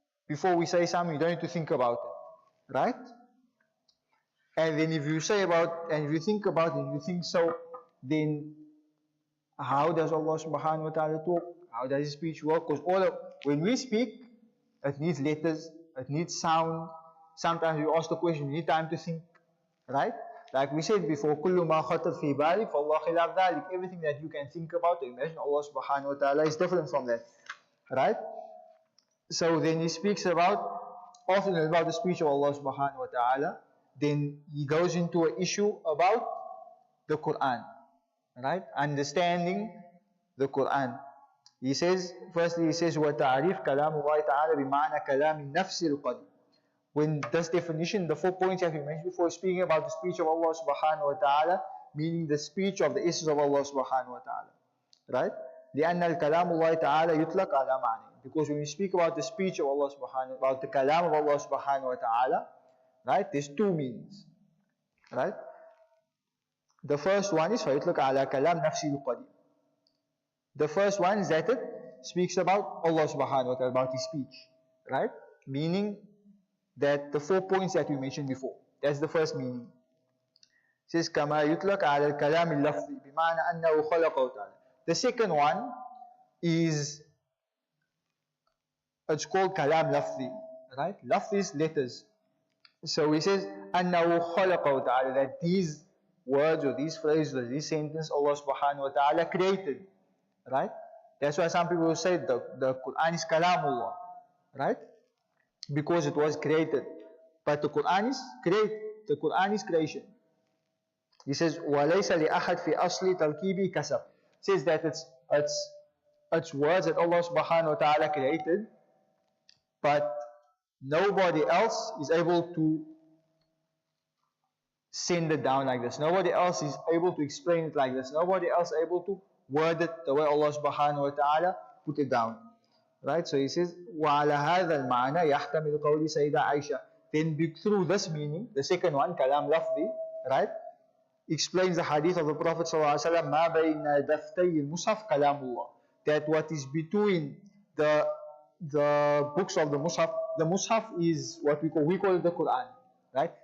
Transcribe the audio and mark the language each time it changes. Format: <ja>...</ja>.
<en>before we say something, you don't need to think about it, right? And then if you think about it, you think so, then how does Allah subhanahu wa ta'ala talk? How does his speech work? Because when we speak, it needs letters, it needs sound. Sometimes you ask the question, you need time to think, right? Like we said before,</en> <ar>كُلُّ مَا خَطَرْ فِي بَالِكَ فَاللَّهُ خِلَافَ ذَلِكَ.</ar> <en>Everything that you can think about or imagine, Allah subhanahu wa ta'ala is different from that, right? So then he speaks often about the speech of Allah subhanahu wa ta'ala. Then he goes into an issue about the Quran, right? Understanding the Quran. He says, firstly,</en> <ar>وَتَعْرِفْ كَلَامُ اللَّهِ تَعَالَى بِمَعْنَى كَلَامِ النَّفْسِ الْقَدِيمِ.</ar> <en>When this definition, the 4 points that we mentioned before, speaking about the speech of Allah subhanahu wa ta'ala, meaning the speech of the essence of Allah subhanahu wa ta'ala, right?</en> <ar>لأن الكلام الله تعالى يطلق على معنى.</ar> <en>Because when we speak about the speech of Allah subhanahu, about the kalam of Allah subhanahu wa ta'ala, right, there's 2 meanings, right? The first one is</en> <ar>فَيُطْلَقَ عَلَى كَلَامِ نَفْسِهِ الْقَدِيمِ.</ar> <en>The first one is that it speaks about Allah subhanahu wa ta'ala, about his speech, right? Meaning that the 4 points that we mentioned before, that's the first meaning. It says</en> <ar>كَمَا يُطْلَقَ عَلَى الْكَلَامِ اللَّفْظِ بِمَعنَى أَنَّهُ خَلَقَهُ تَعَالَى.</ar> <en>The second one is, it's called kalam lafzi, right? Lafzi is letters. So he says</en> <ar>أَنَّهُ خَلَقَهُ تَعَالَى,</ar> <en>that these words or these phrases or these sentences Allah subhanahu wa ta'ala created, right? That's why some people will say the Quran is kalamullah, right? Because it was created. But the Quran is creation. He says</en> <ar>وَلَيْسَ لِأَحَدْ فِي أَصْلِ تَرْكِيبِ كَسَبٍ.</ar> <en>Says that it's words that Allah subhanahu wa ta'ala created, but nobody else is able to send it down like this. Nobody else is able to explain it like this. Nobody else is able to word it the way Allah subhanahu wa ta'ala put it down. Right? So he says,</en> <ar>وَعَلَى هَذَا الْمَعْنَى يَحْتَمِلُ قَوْلِ سَيْدَ عَيْشَةَ.</ar> <en>Then through this meaning, the second one, kalam lafzi, right, explains the hadith of the Prophet ﷺ,</en> <ar>مَا بَيْنَ دَفْتَيِ الْمُصْحَفِ كَلَامُ اللَّهِ.</ar> <en>That what is between the books of the Mus'haf is what we call it the Quran, right?</en>